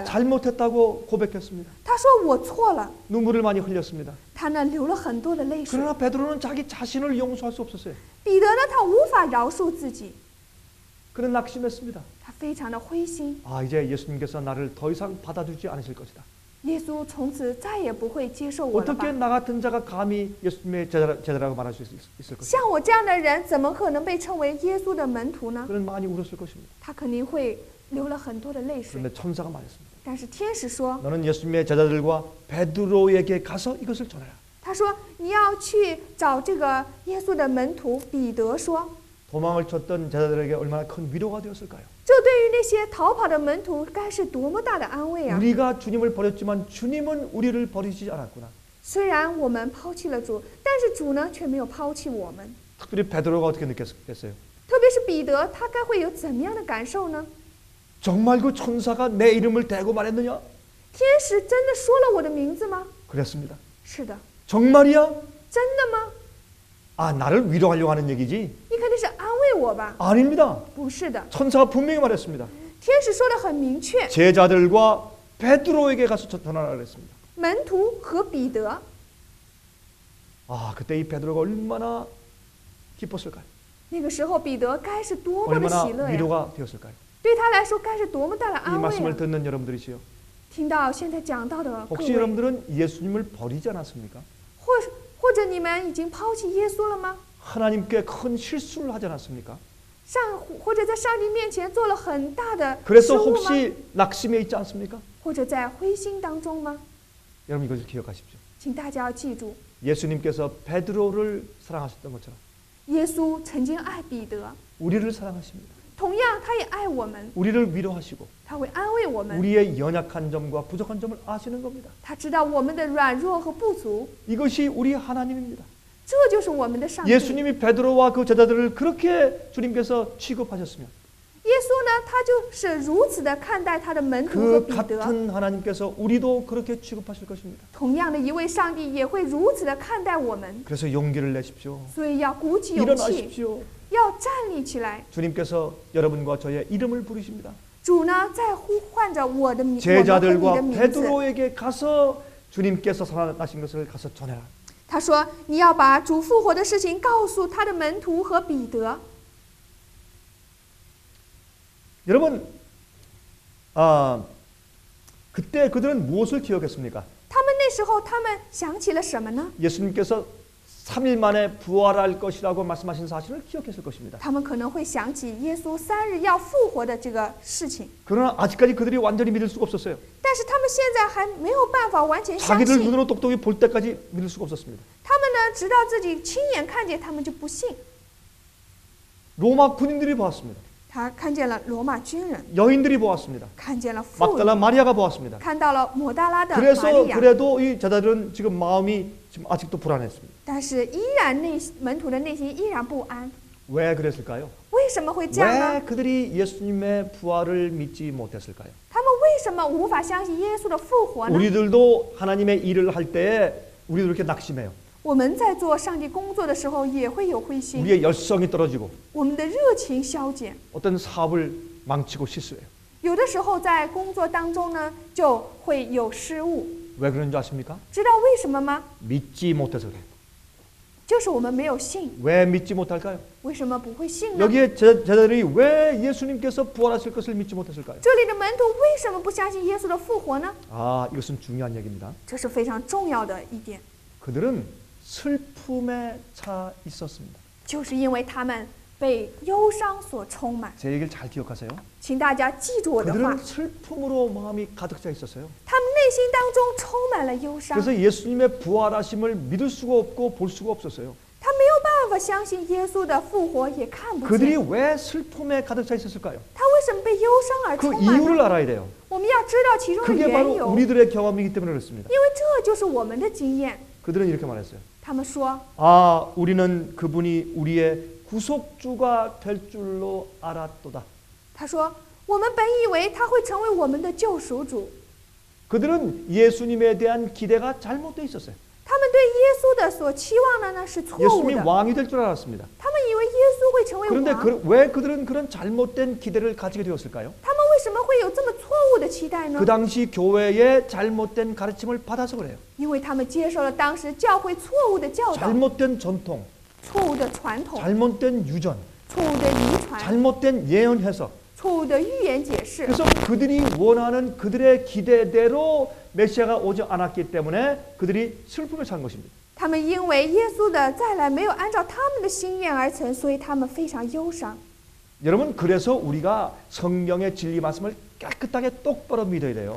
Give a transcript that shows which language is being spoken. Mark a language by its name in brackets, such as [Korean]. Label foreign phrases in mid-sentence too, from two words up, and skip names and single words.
[Korean] 잘못했다고 고백했습니다. [Chinese] 他说我错了， [Korean] 눈물을 많이 흘렸습니다. [Chinese] 他呢流了很多的泪水。 [Korean] 그러나 베드로는 자기 자신을 용서할 수 없었어요. [Chinese] 彼得呢，他无法饶恕自己， [Korean] 그는 낙심했습니다. [Chinese] 他非常的灰心。 [Korean] 아, 이제 예수님께서 나를 더 이상 받아주지 않으실 것이다. [Chinese] 耶稣从此再也不会接受我了吧 [Korean] 어떻게 ？ 나 같은 자가 감히 예수님의 제자라고 말할 수 있을 것이다. [Chinese] 像我这样的人，怎么可能被称为耶稣的门徒呢？ [Korean] 그는 많이 울었을 것입니다. [Chinese] 他肯定会流了很多的泪水。 [Korean] 그런데 천사가 말했습니다. [Chinese] 但是天使说， [Korean] 너는 예수님의 제자들과 베드로에게 가서 이것을 전해라. [Chinese] 他说你要去找这个耶稣的门徒彼得说， [Korean] 도망을 쳤던 제자들에게 얼마나 큰 위로가 되었을까요? [Chinese] 这对于那些逃跑的门徒该是多么大的安慰啊！ [Korean] 우리가 주님을 버렸지만 주님은 우리를 버리지 않았구나. [Chinese] 虽然我们抛弃了主，但是主呢却没有抛弃我们。 [Korean] 특별히 베드로가 어떻게 느꼈겠어요? [Chinese] 特别是彼得，他该会有怎么样的感受呢？ [Korean] 정말 그 천사가 내 이름을 대고 말했느냐? [Chinese] 天使真的说了我的名字吗？ [Korean] 그랬습니다. [Chinese] 是的， [Korean] 정말이야? [Chinese] 真的吗？ [Korean] 아, 나를 위로하려고 하는 얘기지? [Chinese] 你肯定是安慰我吧？ [Korean] 아닙니다. [Chinese] 不是的， [Korean] 천사가 분명히 말했습니다. [Chinese] 天使说的很明确， [Korean] 제자들과 베드로에게 가서 전하라 그랬습니다. [Chinese] 门徒和彼得。 [Korean] 아, 그때 이 베드로가 얼마나 기뻤을까요? [Chinese] 那个时候，彼得该是多么的 [Korean] 얼마나 [Chinese] 喜乐呀！ [Korean] 위로가 되었을까요? [Chinese] 对他来说，该是多么大的 [Korean] 이 [Chinese] 安慰 [Korean] 말씀을 [Chinese] 啊！ [Korean] 듣는 여러분들이시요. [Chinese] 听到现在讲到的各 [Korean] 혹시 [Chinese] 位， [Korean] 여러분들은 예수님을 버리지 않았습니까? [Chinese] 或者你们已经抛弃耶稣了吗？ [Korean] 하나님께 큰 실수를 하지 않았습니까? [Chinese] 或者在上帝面前做了很大的失 [Korean] 그래서 [Chinese] 误吗？ [Korean] 혹시 낙심해 있지 않습니까? [Chinese] 或者在灰心当中吗？ [Korean] 여러분 이것을 기억하십시오. [Chinese] 请大家要记住， [Korean] 예수님께서 베드로를 사랑하셨던 것처럼 [Chinese] 耶稣曾经爱彼得， [Korean] 우리를 사랑하십니다. [Chinese] 同样他也爱我们， [Korean] 우리를 위로하시고 [Chinese] 他会安慰我们， [Korean] 우리의 연약한 점과 부족한 점을 아시는 겁니다. [Chinese] 他知道我们的软弱和不足， [Korean] 이것이 우리 하나님입니다. [Chinese] 这就是我们的上帝。 [Korean] 예수님이 베드로와 그 제자들을 그렇게 주님께서 취급하셨으면 [Chinese] 耶稣呢，他就是如此的看待他的门徒和 [Korean] 그 [Chinese] 彼得。 [Korean] 같은 하나님께서 우리도 그렇게 취급하실 것입니다. [Chinese] 同样的一位上帝也会如此的看待我们， [Korean] 그래서 용기를 내십시오. [Chinese] 所以要鼓起勇气， [Korean] 일어나십시오. [Chinese] 要站立起来。 [Korean] 주님께서 여러분과 저의 이름을 부르십니다. [Chinese] 主呢，在呼唤着我的名，我们和你 [Korean] 제자들과 [Chinese] 的名字。 [Korean] 베드로에게 가서 주님께서 살아나신 것을 가서 전해라. [Chinese] 他说：“你要把主复活的事情告诉他的门徒和彼得。 [Korean] 여러분, 그때 그들은 무엇을 기억했습니까? [Chinese] 他们那时候，他们想起了什么呢？ [Korean] 예수님께서 3일 만에 부활할 것이라고 말씀하신 사실을 기억했을 것입니다. [Chinese] 他们可能会想起耶稣3日要复活的这个事情， [Korean] 그러나 아직까지 그들이 완전히 믿을 수가 없었어요. [Chinese] 但是他们现在还没有办法完全相 [Korean] 자기들 [Chinese] 信。 [Korean] 눈으로 똑똑히 볼 때까지 믿을 수가 없었습니다. [Chinese] 他们呢，直到自己亲眼看见，他们就不信。 [Korean] 로마 군인들이 보았습니다. [Chinese] 他看见了罗马军人， [Korean] 여인들이 보았습니다. [Chinese] 看见了妇 [Korean] 막달라 [Chinese] 女， [Korean] 마리아가 보았습니다. [Chinese] 看到了抹大拉的玛 [Korean] 그래서 [Chinese] 利亚。 [Korean] 그래도 이 제자들은 지금 마음이 지금 아직도 불안했습니다. [Chinese] 但是依然门徒的内心依然不安。 [Korean] 왜 그랬을까요? [Chinese] 为什么会这样 [Korean] 왜 [Chinese] 呢？ [Korean] 그들이 예수님의 부활을 믿지 못했을까요? [Chinese] 他们为什么无法相信耶稣的复活呢？ [Korean] 우리들도 하나님의 일을 할 때에 우리도 이렇게 낙심해요. [Chinese] 我们在做上帝工作的时候也会有灰心， [Korean] 우리의 열성이 떨어지고 [Chinese] 我们的热情消减。 [Korean] 어떤 사업을 망치고 실수해요. [Chinese] 有的时候在工作当中呢，就会有失误。 [Korean] 왜 그런지 아십니까? [Chinese] 知道为什么吗？ [Korean] 믿지 못해서 그래요. [Chinese] 就是我们没有信。 [Korean] 왜 믿지 못할까요? [Chinese] 为什么不会信呢？ [Korean] 여기에 제자들이 왜 예수님께서 부활하실 것을 믿지 못했을까요? [Chinese] 这里的门徒为什么不相信耶稣的复活呢？ [Korean] 아, 이것은 중요한 얘기입니다. [Chinese] 这是非常重要的一点， [Korean] 그들은 슬픔에 차 있었습니다. [Chinese] 就是因为他们被忧伤所充满。 [Korean] 제 얘기를 잘 기억하세요. [Chinese] 请大家记住我的话， [Korean] 그들은 슬픔으로 마음이 가득 차 있었어요. [Chinese] 他们内心当中充满了忧伤， [Korean] 그래서 예수님의 부활하심을 믿을 수가 없고 볼 수가 없었어요. [Chinese] 他没有办法相信耶稣的复活，也看不 [Korean] 그들이 [Chinese] 见。 [Korean] 왜 슬픔에 가득 차 있었을까요? [Chinese] 他为什么被忧伤而 [Korean] 그 [Chinese] 充满 [Korean] 이유를 [Chinese] 呢？ [Korean] 알아야 돼요. [Chinese] 我们要知道其中的 [Korean] 그게 [Chinese] 缘 [Korean] 바로 [Chinese] 由， [Korean] 우리들의 경험이기 때문에 그렇습니다. [Chinese] 因为这就是我们的经验。 [Korean] 그들은 이렇게 말했어요. [Chinese] 他们说， [Korean] 아, 우리는 그분이 우리의 구속주가 될 줄로 알았도다. [Chinese] 他说，我们本以为他会成为我们的救赎主。 [Korean] 그들은 예수님에 대한 기대가 잘못되어 있었어요. [Chinese] 他们对耶稣的所期望的呢是错误 [Korean] 예수님이 [Chinese] 的， [Korean] 왕이 될 줄 알았습니다. [Chinese] 他们以为耶稣会成为 [Korean] 그런데 [Chinese] 王， [Korean] 왜 그들은 그런 잘못된 기대를 가지게 되었을까요? [Chinese] 他们为什么会有这么错误的期待呢 [Korean] 그 ？ 당시 교회의 잘못된 가르침을 받아서 그래요. [Chinese] 因为他们接受了当时教会错误的教导、 [Korean] 잘못된 전통, [Chinese] 错误的传统、 [Korean] 잘못된 유전, [Chinese] 错误的遗传、 [Korean] 잘못된 예언 해석. [Chinese] 错误的预言解释。 [Korean] 그래서 그들이 원하는 그들의 기대대로 메시아가 오지 않았기 때문에 그들이 슬픔에 찬 것입니다. [Chinese] 他们因为耶稣的再来没有按照他们的心愿而成，所以他们非常忧伤。 [Korean] 여러분, 그래서 우리가 성경의 진리 말씀을 깨끗하게 똑바로 믿어야 돼요.